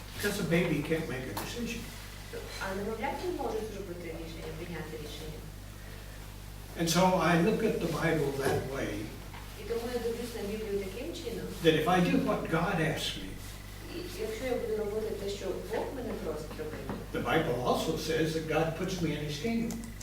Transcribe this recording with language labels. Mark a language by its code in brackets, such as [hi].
[en] Because a baby can't make a decision. [uk] А немовляті можуть зробити рішення, прийняти рішення. [en] And so I look at the Bible that way, [uk] І тому я дивлюсь на Біблію таким чином, [en] that if I do what God asks me, [uk] і якщо я буду робити те, що Бог мене просить робити, [en] the Bible also says that God puts me in His kingdom.